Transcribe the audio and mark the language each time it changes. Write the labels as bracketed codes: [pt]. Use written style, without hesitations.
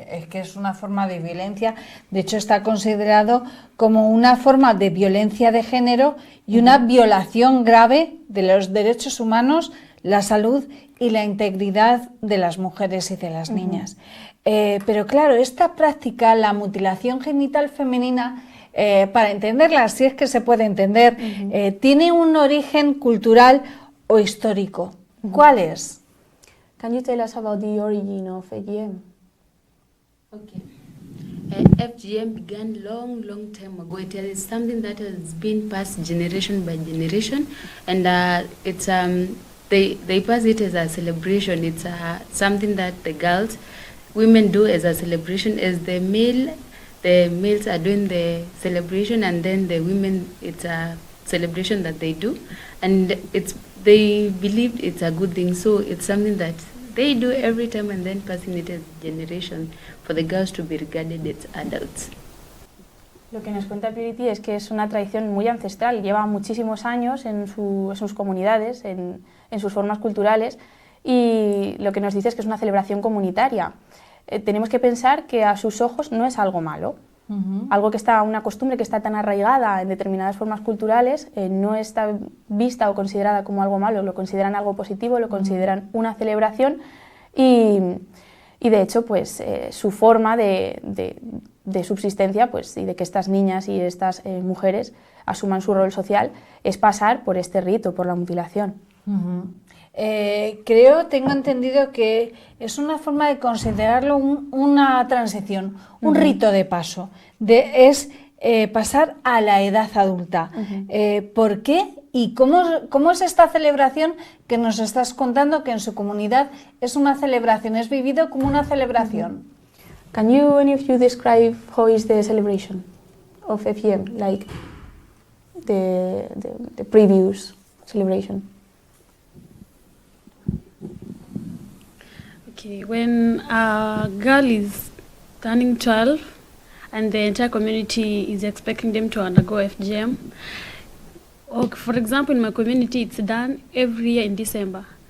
[es] Es que es una forma de violencia, de hecho está considerado como una forma de violencia de género y una violación grave de los derechos humanos, la salud y la integridad de las mujeres y de las niñas. Pero claro, esta práctica, la mutilación genital femenina, para entenderla, si es que se puede entender, tiene un origen cultural o histórico. ¿Cuál es? [en] Can you tell us about the origin of FGM? Okay. FGM began long time ago. It is something that has been passed generation by generation, and it's they pass it as a celebration. It's something that women do as a celebration. As the males are doing the celebration, and then the women, it's a celebration that they do, and they believe it's a good thing. So it's something that they do every time, and then passing it as generation for the girls to be regarded as adults. [es] Lo que nos cuenta Purity es que es una tradición muy ancestral, lleva muchísimos años en sus comunidades, en sus formas culturales, y lo que nos dice es que es una celebración comunitaria. Tenemos que pensar que a sus ojos no es algo malo, algo que una costumbre que está tan arraigada en determinadas formas culturales, no está vista o considerada como algo malo, lo consideran algo positivo, lo consideran una celebración, y de hecho pues su forma de subsistencia, pues, y de que estas niñas y estas mujeres asuman su rol social es pasar por este rito, por la mutilación. Tengo entendido que es una forma de considerarlo una transición, un rito de paso, es pasar a la edad adulta. ¿Por qué? ¿Y cómo es esta celebración que nos estás contando que en su comunidad es una celebración, es vivido como una celebración? [en] Can you, any of you, describe how is the celebration of FGM, like the previous celebration? Okay, when a girl is turning 12 and the entire community is expecting them to undergo FGM, or for example in my community it's done every year in December.